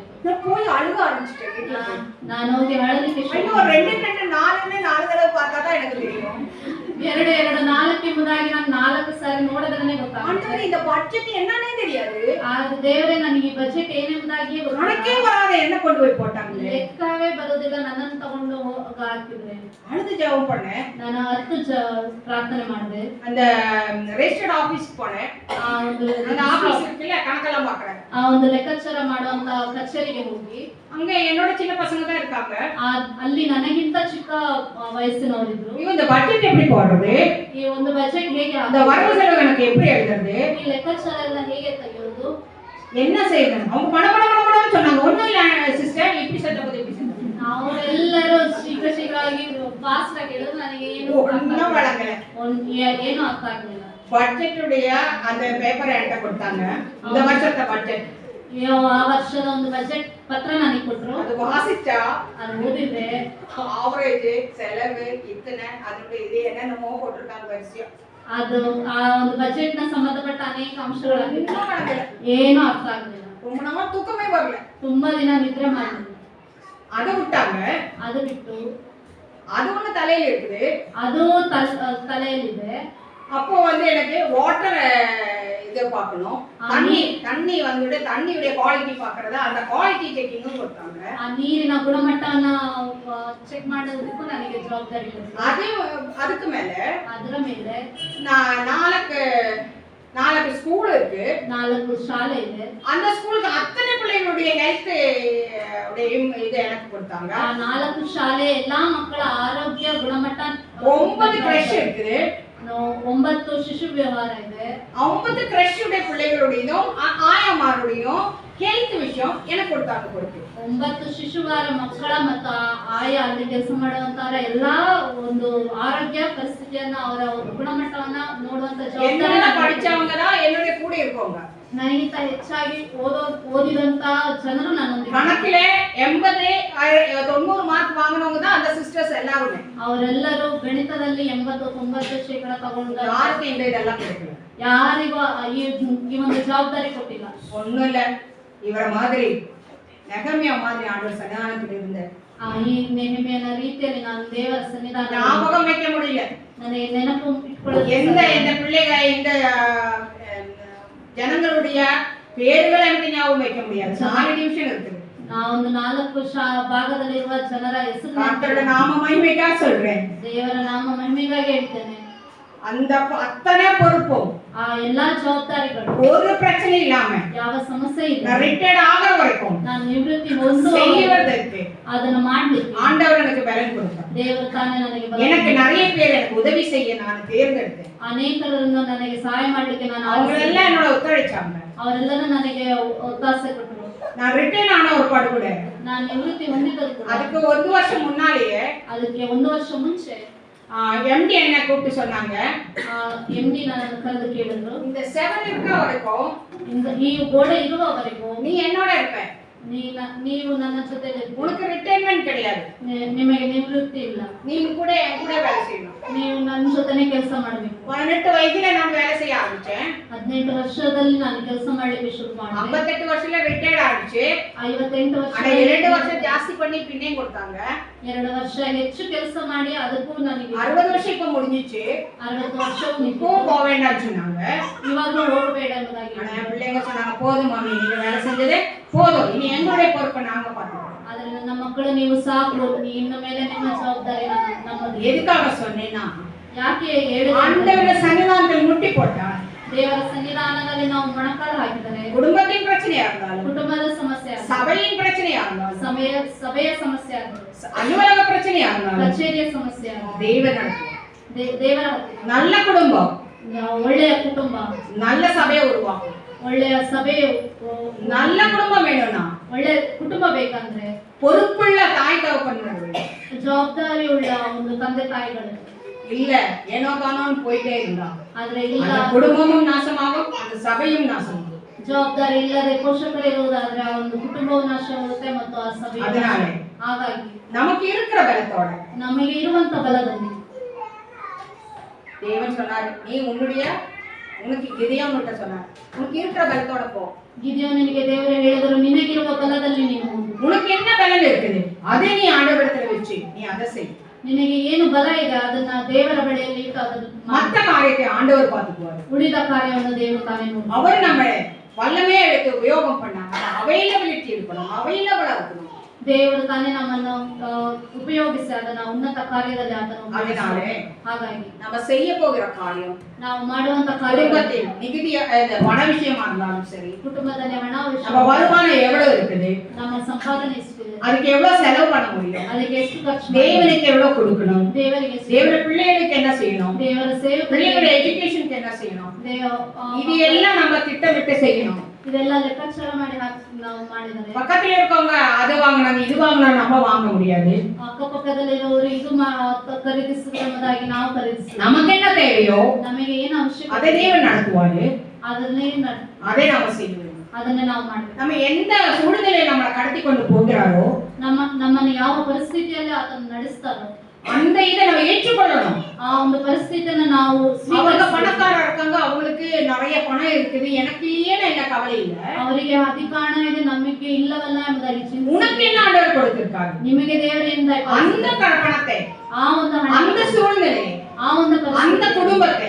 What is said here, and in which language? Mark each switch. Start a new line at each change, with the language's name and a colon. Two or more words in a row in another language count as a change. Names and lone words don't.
Tamil: நான் போய் அழுக ஆரம்பிச்சிட்டேன்.
Kannada: ನಾನು ಹೋಗಿ ಅಳಲಿಕ್ಕೆ
Tamil: ஐயோ 2 4 தடவை பார்த்தா தான் எனக்கு தெரியும்.
Kannada: ಎರಡು ನಾಲ್ಕು ಎಂಬುದಾಗಿ ನಾನು 4 ಸಾರಿ ನೋಡಿದ್ರೆ ಗೊತ್ತಾಗುತ್ತೆ.
Tamil: ஆண்டவரே இந்த பட்ஜெட் என்னன்னே தெரியாது.
Kannada: ಆದ್ರೆ ದೇವರೇ ನನಗೆ ಈ ಬಜೆಟ್ ಏನೆಂಬುದಾಗಿ
Tamil: கணக்கே வராத என்ன கொண்டு போய் போட்டாங்களே.
Kannada: ಲೆಕ್ಕವೇ ಬರೋದಿಲ್ಲ, ನನ್ನನ್ನು ತಗೊಂಡು ಹಾಕಿದ್ರೆ.
Tamil: அழுது ஜெபம் பண்ணேன்.
Kannada: ನಾನು 10 ಪ್ರಾರ್ಥನೆ ಮಾಡಿದೆ.
Tamil: அந்த
English: registered office
Tamil: போனேன். அந்த ஆபீஸ் இருக்குல்ல கணக்கெல்லாம் பார்க்கறேன்.
Kannada: ಆ ಒಂದು ಲೆಕ್ಕಾಚಾರ ಮಾಡುವಂತ ಕಚೇರಿಗೆ ಹೋಗಿ
Tamil: அங்க என்னோட சின்ன பசங்க தான் இருக்காங்க.
Kannada: ಅಲ್ಲಿ ನನಗಿಂತ ಚಿಕ್ಕ ವಯಸ್ಸಿನವರಿದ್ರು.
Tamil: இவங்க இந்த பட்ஜெட் எப்படி போடுறது,
Kannada: ಈ ಒಂದು ಬಜೆಟ್ ಹೇಗೆ
Tamil: அந்த வரவு செலவு கணக்கு எப்படி எழுதுறது,
Kannada: ಈ ಲೆಕ್ಕಾಚಾರ ಎಲ್ಲ ಹೇಗೆ ತೆಗೆಯೋದು,
Tamil: என்ன செய்யணும். அவங்க பணம் சொன்னாங்க. ஒண்ணும் இல்ல சிஸ்டர், இப்படி செஞ்ச போது இப்படி செஞ்ச
Kannada: ಅವರೆಲ್ಲರೂ ಶೀಘ್ರವಾಗಿ ಫಾಸ್ಟ್ ಆಗಿ ಹೇಳಿದ್ರು. ನನಗೆ ಏನು
Tamil: ஒண்ணும் வழங்கல.
Kannada: ಏನು ಅರ್ಥ ಆಗಲಿಲ್ಲ.
Tamil: பட்ஜெட் உடைய அந்த பேப்பரை என்கிட்ட கொடுத்தாங்க. இந்த வருஷത്തെ பட்ஜெட்,
Kannada: ಆ ವರ್ಷದ ಒಂದು ಬಜೆಟ್ ಪತ್ರ ನನಗೆ ಕೊಟ್ರು.
Tamil: அது வாசிச்சா
Kannada: ಅದು ಓದಿದ್ರೆ
Tamil: ஆவரேஜ் செலவு இத்தனை அதனுடைய இது என்னென்னமோ போட்டிருக்காங்க வரிசையா.
Kannada: ಅದು ಆ ಒಂದು ಬಜೆಟ್ ನ ಸಂಬಂಧಪಟ್ಟ ಅನೇಕ ಅಂಶಗಳಾಗಿವೆ.
Tamil: ஒண்ணும் வழங்கல.
Kannada: ಏನು ಅರ್ಥ ಆಗಲಿಲ್ಲ.
Tamil: ரொம்ப நாளா தூக்கமே வரல.
Kannada: ತುಂಬಾ ದಿನ ನಿದ್ರೆ ಮಾಡಲಿಲ್ಲ.
Tamil: அதை விட்டாங்க.
Kannada: ಅದು ಬಿಟ್ಟು
Tamil: அது ஒண்ணு தலையில இருக்குது.
Kannada: ಅದು ತಲೆಯಲ್ಲಿದೆ.
Tamil: அப்போ வந்து எனக்கு வாட்டர் இதை பார்க்கணும். தண்ணி வந்துட்டு தண்ணியுடைய குவாலிட்டி பார்க்கறத அந்த
English: quality checking
Tamil: கொடுத்தாங்க.
Kannada: ಆ ನೀರಿನ ಗುಣಮಟ್ಟವನ್ನ ಚೆಕ್ ಮಾಡೋದಕ್ಕೂ ನನಗೆ ಜವಾಬ್ದಾರಿ ಇದೆ.
Tamil: அதுக்கு மேல
Kannada: ಅದರ ಮೇಲೆ
Tamil: நாளைக்கு ஸ்கூல் இருக்கு.
Kannada: 4 ಶಾಲೆ ಇದೆ.
Tamil: அந்த ஸ்கூலுக்கு அத்தனை பிள்ளைகளுடைய ஹெல்த் இது எனக்கு கொடுத்தாங்க.
Kannada: ಆ 4 ಶಾಲೆ ಎಲ್ಲಾ ಮಕ್ಕಳ ಆರೋಗ್ಯ ಗುಣಮಟ್ಟ
Tamil: 9 ಕ್ರஷ் இருக்குது.
Kannada: 9 ಶಿಶು ವ್ಯವಹಾರ ಇದೆ.
Tamil: 9 ಕ್ರஷ் உடைய பிள்ளைகளுடையதும் ஆயமாருடையும்
Kannada: ಹೆಲ್ತ್ ವಿಷಯ
Tamil: எனக்கு கொடுத்தாங்க பொறுப்பு.
Kannada: 9 ಶಿಶುವಾರ ಮಕ್ಕಳ ಮತ್ತು ಆಯಾ ಅಲ್ಲಿ ಕೆಲಸ ಮಾಡುವಂತರ ಎಲ್ಲಾ ಒಂದು ಆರೋಗ್ಯ ಪರಿಸ್ಥಿತಿಯನ್ನ ಅವರ ಗುಣಮಟ್ಟವನ್ನ ನೋಡುವಂತ ಜವಾಬ್ದಾರಿ.
Tamil: என்ன படிச்சவங்க தான் என்னோட கூட இருக்கவங்க.
Kannada: ನನಗಿಂತ ಹೆಚ್ಚಾಗಿ ಓದಿದಂತ ಜನರು ನನ್ನೊಂದಿಗೆ.
Tamil: கணக்கிலே 80 90 ಮಾರ್ಕ್ வாங்குனவங்க தான் அந்த சிஸ்டர்ஸ் எல்லாரும்.
Kannada: ಅವರೆಲ್ಲರೂ ಗಣಿತದಲ್ಲಿ 80-90% ತಗೊಂಡು
Tamil: யாருக்கு இந்த இதெல்லாம் கொடுக்கல.
Kannada: ಯಾರಿಗೂ ಈ ಒಂದು ಜವಾಬ್ದಾರಿ ಕೊಟ್ಟಿಲ್ಲ.
Tamil: ஒண்ணும் இல்ல, இவர மாதிரி நெகமியா மாதிரி ஆண்டவர் சன்னிதானத்தில் இருந்த
Kannada: ಈ ನೆಹಮಿಯನ ರೀತಿಯಲ್ಲಿ ನಾನು ದೇವರ ಸನ್ನಿಧಾನ
Tamil: ஞாபகம் வைக்க முடியல.
Kannada: ನನಗೆ ನೆನಪು ಇಟ್ಕೊಳ್ಳೋದು.
Tamil: எந்த பிள்ளைகள் இந்த ஜனங்களுடைய பேர்கள் எனக்கு ஞாபகம் வைக்க முடியாது. 4 டிவிஷன் இருக்குது.
Kannada: நான் ಒಂದು 4 ಭಾಗದಲ್ಲಿರುವ ಜನರ ಹೆಸರು
Tamil: கர்த்தருடைய நாம மகிமைக்காக சொல்றேன்.
Kannada: ದೇವರ ನಾಮ ಮಹಿಮೆಗಾಗಿ ಹೇಳ್ತೇನೆ.
Tamil: அந்த அத்தனை பொறுப்பும்
Kannada: ಆ ಎಲ್ಲಾ ಜವಾಬ್ದಾರಿಗಳು
Tamil: ஒரு பிரச்சனை இல்லாம
Kannada: ಯಾವ ಸಮಸ್ಯೆ ಇಲ್ಲ,
Tamil: நான் ரிட்டையர்ட் ஆகிற வரைக்கும்
Kannada: ನಾನು ನಿವೃತ್ತಿ ಹೊಂದು
Tamil: செய்வதற்கு
Kannada: ಅದನ್ನು ಮಾಡ್ಲಿಕ್ಕೆ
Tamil: ஆண்டவர் எனக்கு பலன் கொடுத்தார்.
Kannada: ದೇವರು ತಾನೇ ನನಗೆ
Tamil: எனக்கு நிறைய பேர் எனக்கு உதவி செய்ய நான் தேர்ந்தெடுத்தேன்.
Kannada: ಅನೇಕರನ್ನು ನನಗೆ ಸಹಾಯ ಮಾಡ್ಲಿಕ್ಕೆ ನಾನು
Tamil: அவங்களெல்லாம் என்னோட ஒத்துழைச்சாங்க.
Kannada: ಅವರೆಲ್ಲರೂ ನನಗೆ ಒತ್ತಾಸೆ ಕೊಟ್ಟರು.
Tamil: நான் ரிட்டையர்ட் ஆன ஒரு பாடு கூட
Kannada: ನಾನು ನಿವೃತ್ತಿ ಹೊಂದಿದ್ದು ಕೂಡ
Tamil: அதுக்கு 1 வருஷம் முன்னாலேயே
Kannada: ಅದಕ್ಕೆ 1 ವರ್ಷ ಮುಂಚೆ
Tamil: எம்டி என்ன கூப்பிட்டு சொன்னாங்க.
Kannada: ಎಂಡಿ ನನ್ನನ್ನು ಕರೆದು ಕೇಳಿದ್ರು,
Tamil: இந்த 7 இருக்க வரைக்கும்
Kannada: ಈ ಗೋಡೆ ಇರುವವರೆಗೂ
Tamil: நீ என்னோட இருப்ப.
Kannada: ನೀವು ನನ್ನ ಜೊತೆಲಿ
Tamil: உனக்கு ரிட்டையர்மென்ட் கிடையாது.
Kannada: ನಿಮಗೆ ನಿವೃತ್ತಿ ಇಲ್ಲ.
Tamil: நீங்க கூட என் கூட வேலை செய்யணும்.
Kannada: ನೀವು ನನ್ನ ಜೊತೆನೇ ಕೆಲಸ ಮಾಡಬೇಕು.
Tamil: 18 வயசுல நான் வேலை செய்ய ஆரம்பிச்சேன்.
Kannada: 18 ವರ್ಷದಲ್ಲಿ ನಾನು ಕೆಲಸ ಮಾಡಲಿಕ್ಕೆ ಶುರು ಮಾಡಿದೆ.
Tamil: 58 ವರ್ಷத்துல ரிட்டையர்ட் ஆயிடுச்சு.
Kannada: 58 ವರ್ಷ
Tamil: ஆனா 2 வருஷம் ಜಾಸ್ತಿ பண்ணி பின்னே கொடுத்தாங்க.
Kannada: 2 ವರ್ಷ ಹೆಚ್ಚು ಕೆಲಸ ಮಾಡಿ ಅದಕ್ಕೂ ನನಗೆ
Tamil: 60 வருஷம் இப்ப முடிஞ்சிச்சு.
Kannada: 60 ವರ್ಷ
Tamil: இப்பவும் போக வேண்டாம்னு சொன்னாங்க.
Kannada: ಇವಾಗಲೂ ಹೋಗಬೇಡ ಎಂಬುದಾಗಿ.
Tamil: ஆனா என் பிள்ளைங்க சொன்னாங்க, போதும் மாமி நீங்க வேலை செஞ்சதே போதும், இனி எங்களுடைய பொறுப்பை நாங்க பார்த்துக்கிறோம்.
Kannada: ಆದ್ರೆ ನನ್ನ ಮಕ್ಕಳು ನೀವು ಸಾಕು, ಇನ್ನು ಮೇಲೆ ನಿಮ್ಮ ಜವಾಬ್ದಾರಿ ನಮ್ಮದು.
Tamil: எதுக்காக சொன்னேன்னா,
Kannada: ಯಾಕೆ ಹೇಳಿದೆ?
Tamil: ஆண்டவருடைய சன்னிதானத்தில் முட்டி போட்டா
Kannada: ದೇವರ ಸನ್ನಿಧಾನದಲ್ಲಿ ನಾವು ಮೊಣಕಾಲು ಹಾಕಿದರೆ
Tamil: குடும்பத்தின் பிரச்சனையா இருந்தாலும்,
Kannada: ಕುಟುಂಬದ ಸಮಸ್ಯೆ ಆಗಲಿ,
Tamil: சபையின் பிரச்சனையா இருந்தாலும்,
Kannada: ಸಭೆಯ ಸಮಸ್ಯೆ ಆಗಲಿ,
Tamil: அலுவலக பிரச்சனையா இருந்தாலும்,
Kannada: ಕಚೇರಿಯ ಸಮಸ್ಯೆ ಆಗಲಿ,
Tamil: தெய்வ நடக்கும்.
Kannada: ದೇವರ
Tamil: நல்ல குடும்பம்
Kannada: ಒಳ್ಳೆಯ ಕುಟುಂಬ,
Tamil: நல்ல சபையை உருவாக்கும்.
Kannada: ಒಳ್ಳೆಯ ಸಭೆ,
Tamil: நல்ல குடும்பம் வேணும்னா
Kannada: ಒಳ್ಳೆಯ ಕುಟುಂಬ ಬೇಕಂದ್ರೆ
Tamil: பொறுப்புள்ள தாய் தகப்பன்கள்,
Kannada: ಜವಾಬ್ದಾರಿ ಉಳ್ಳ ಒಂದು ತಂದೆ ತಾಯಿಗಳು
Tamil: இல்ல ஏனோ தானோன்னு போயிட்டே இருந்தா
Kannada: ಆದ್ರೆ ಇಲ್ಲ,
Tamil: அந்த குடும்பமும் நாசமாகும், அந்த சபையும் நாசமாகும்.
Kannada: ಜವಾಬ್ದಾರಿ ಇಲ್ಲದೆ ಪೋಷಕರಿರುವುದಾದ್ರೆ ಆ ಒಂದು ಕುಟುಂಬವು ನಾಶವಾಗುತ್ತೆ ಮತ್ತು ಆ ಸಭೆ.
Tamil: அதனாலே
Kannada: ಹಾಗಾಗಿ
Tamil: நமக்கு இருக்கிற பலத்தோட
Kannada: ನಮಗೆ ಇರುವಂತ ಬಲದಲ್ಲಿ
Tamil: தேவன் சொன்னாரு, நீ உனக்கு கிதியோன் கிட்ட சொன்னார், உனக்கு இருக்கிற பலத்தோட போ.
Kannada: ಗಿದ್ಯೋನನಿಗೆ ದೇವರು ಹೇಳಿದರು, ನಿನಗಿರುವ ಬಲದಲ್ಲಿ ನೀನು ಹೋಗು.
Tamil: உனக்கு என்ன பலன் இருக்குது அதை நீ ஆண்டவரிடத்துல வச்சு நீ அதை செய்.
Kannada: ನಿನಗೆ ಏನು ಬಲ ಇದೆ ಅದನ್ನ ದೇವರ ಬಳಿಯಲ್ಲಿ ಇಟ್ಟು ಅದನ್ನು ಮಾಡು.
Tamil: மத்த காரியத்தை ஆண்டவர் பார்த்துக்குவாரு.
Kannada: ಉಳಿದ ಕಾರ್ಯವನ್ನು ದೇವರು ತಾನೇ ನೋಡು.
Tamil: அவர் நம்ம வல்லமே எடுத்து உபயோகம் பண்ணாங்க. அவைலபிலிட்டி இருக்கணும், அவைலபிளா இருக்கணும்.
Kannada: ದೇವರು ತಾನೇ ನಮ್ಮನ್ನು ಉಪಯೋಗಿಸಿ ಅದನ್ನ ಉನ್ನತ ಕಾರ್ಯದಲ್ಲಿ ಅದನ್ನು
Tamil: அதனாலே
Kannada: ಉಪಯೋಗಿಸ್ತಾನೆ. ಹಾಗಾಗಿ
Tamil: நம்ம செய்ய போகிற காரியம்
Kannada: ನಾವು ಮಾಡುವಂತ ಕಾರ್ಯ
Tamil: குடும்பத்தில் நிகுதி பண விஷயமா இருந்தாலும் சரி,
Kannada: ಕುಟುಂಬದಲ್ಲಿ ಹಣ ವಿಷಯ,
Tamil: நம்ம வருமானம் எவ்வளவு இருக்குது,
Kannada: ನಮ್ಮ ಸಂಪಾದನೆ ಎಷ್ಟಿದೆ,
Tamil: அதுக்கு எவ்வளவு செலவு பண்ண முடியும்,
Kannada: ಅದಕ್ಕೆ ಎಷ್ಟು ಖರ್ಚು
Tamil: தேவனுக்கு எவ்வளவு கொடுக்கணும்,
Kannada: ದೇವರಿಗೆ ಎಷ್ಟು,
Tamil: தேவர பிள்ளைகளுக்கு என்ன செய்யணும்,
Kannada: ದೇವರ ಸೇವೆ,
Tamil: பிள்ளைகளோட எஜுகேஷனுக்கு என்ன செய்யணும், இது
Kannada: ದೇವ
Tamil: எல்லாம் நம்ம திட்டமிட்டு செய்யணும்.
Kannada: ಇದೆಲ್ಲ ಲೆಕ್ಕಾಚಾರ ಮಾಡಿ ನಾವು ಮಾಡಿದರೆ
Tamil: பக்கத்துல இருக்கவங்க அதை வாங்கினாங்க இது வாங்கினா நம்ம வாங்க முடியாது.
Kannada: ಅಕ್ಕಪಕ್ಕದಲ್ಲಿರೋರು ಇದು ಖರೀದಿಸಿದ್ರೆ ಎಂಬುದಾಗಿ ನಾವು ಖರೀದಿಸ್ತೀವಿ.
Tamil: நமக்கு என்ன தேவையೋ
Kannada: ನಮಗೆ ಏನು ಅವಶ್ಯಕತೆ
Tamil: அதை தேவன் நடத்துவாரு,
Kannada: ಅದನ್ನೇ
Tamil: அதை நாம செய்யணும்.
Kannada: ಅದನ್ನೇ ನಾವು ಮಾಡ್ತೀವಿ.
Tamil: நம்ம எந்த சூழ்நிலையை நம்மளை கடத்தி கொண்டு போகிறாரோ
Kannada: ನಮ್ಮನ್ನು ಯಾವ ಪರಿಸ್ಥಿತಿಯಲ್ಲಿ ಆತನು ನಡೆಸ್ತಾರೋ
Tamil: அந்த இதை நம்ம ஏற்றுக்கொள்ளணும்.
Kannada: ಆ ಒಂದು ಪರಿಸ್ಥಿತಿಯನ್ನು ನಾವು
Tamil: அவங்க
Kannada: ಸ್ವೀಕರಿಸಬೇಕು.
Tamil: பணக்காரா இருக்காங்க, அவங்களுக்கு நிறைய பணம் இருக்குது, எனக்கு ஏன் என்ன கவலை இல்ல,
Kannada: ಅವರಿಗೆ ಅಧಿಕ ಹಣ ಇದೆ ನಮಗೆ ಇಲ್ಲವಲ್ಲ ಎಂಬುದಾಗಿ
Tamil: உனக்கு
Kannada: ಚಿಂತಿಸಿ
Tamil: என்ன ஆண்டவர் கொடுத்திருக்காரு,
Kannada: ನಿಮಗೆ ದೇವರಿಂದ
Tamil: அந்த பணத்தை,
Kannada: ಆ ಒಂದು ಹಣ,
Tamil: அந்த சூழ்நிலையை,
Kannada: ಆ ಒಂದು
Tamil: அந்த
Kannada: ಪರಿಸ್ಥಿತಿ,
Tamil: குடும்பத்தை